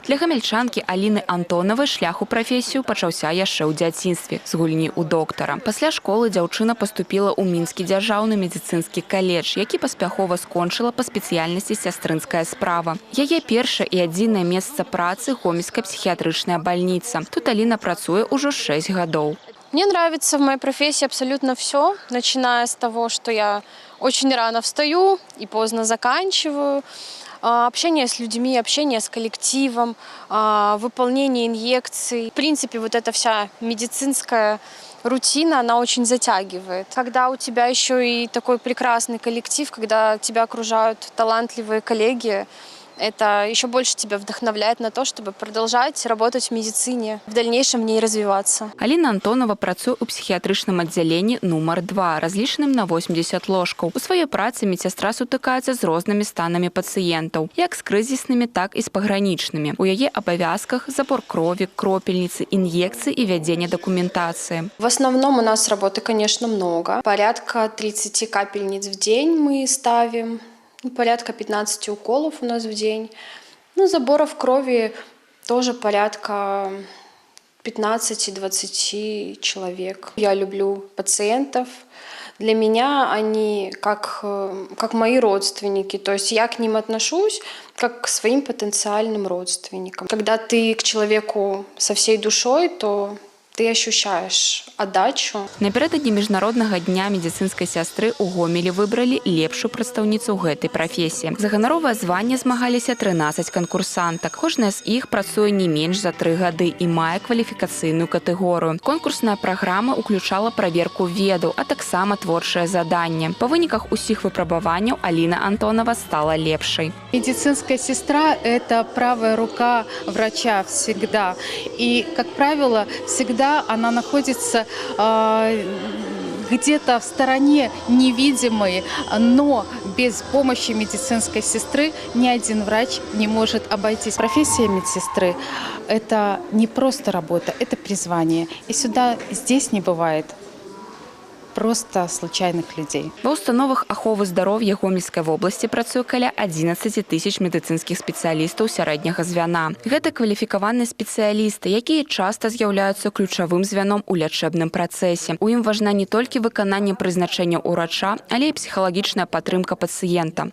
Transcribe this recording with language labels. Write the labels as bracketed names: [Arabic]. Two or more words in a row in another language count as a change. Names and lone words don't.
[Belarusian] Для гамельчанкі Аліны Антонавай шлях у прафесію пачаўся яшчэ ў дзяцінстве з гульні ў доктара. Пасля школы дзяўчына паступіла ў Мінскі дзяржаўны медыцынскі каледж, які паспяхова скончыла па спецыяльнасці сястрынская справа. Яе першае і адзінае месца працы – Гомельская психиатричная больница. Тут Аліна працуе ўжо 6 гадоў. [Russian] Мне нравится в моей профессии абсолютно все, начиная с того, что я очень рано встаю и поздно заканчиваю. Общение с людьми, общение с коллективом, выполнение инъекций. В принципе, вот эта вся медицинская рутина, она очень затягивает. Когда у тебя еще и такой прекрасный коллектив, когда тебя окружают талантливые коллеги, это еще больше тебя вдохновляет на то, чтобы продолжать работать в медицине, в дальнейшем в ней развиваться. [Belarusian] Аліна Антонова працуе ў псіхіятрычным аддзяленні нумар 2, разлічаным на 80 ложкаў. У сваёй працы медсястра сутыкаецца з рознымі станамі пацыентаў, як з крызіснымі, так і з пагранічнымі. У яе абавязках забор крові, кропельніцы, ін'екцыі і вядзенне дакументацыі. [Russian] В основном у нас работы, конечно, много. Порядка 30 капельниц в день мы ставим. Порядка 15 уколов у нас в день. Заборов крови тоже порядка 15-20 человек. Я люблю пациентов. Для меня они как мои родственники. То есть я к ним отношусь как к своим потенциальным родственникам. Когда ты к человеку со всей душой, то ты ощущаешь отдачу. [Belarusian] Напярэдадні міжнароднага дня медыцынскай сястры ў Гомелі выбралі лепшую прадстаўніцу гэтай прафесіі. За ганаровае званне змагаліся 13 канкурсантак. Кожная з іх працуе не менш за 3 гады і мае кваліфікацыйную катэгорыю. Конкурсная праграма ўключала праверку ведаў, а таксама творчае заданне. Па выніках усіх выпрабаванняў Аліна Антонова стала лепшай. [Russian] Медицинская сестра – это правая рука врача всегда. И, как правило, всегда она находится где-то в стороне невидимой, но без помощи медицинской сестры ни один врач не может обойтись. Профессия медсестры – это не просто работа, это призвание. И здесь не бывает просто случайных людей. [Belarusian] Ва установах аховы здароўя Гомельскай вобласці працуе каля 11 тысяч медыцынскіх спецыялістаў сярэдняга звяна. Гэта кваліфікаваныя спецыялісты, якія часта з'яўляюцца ключавым звяном у лячэбным працэсе. У ім важна не толькі выкананне прызначэння ўрача, але і псіхалагічная падтрымка пацыента.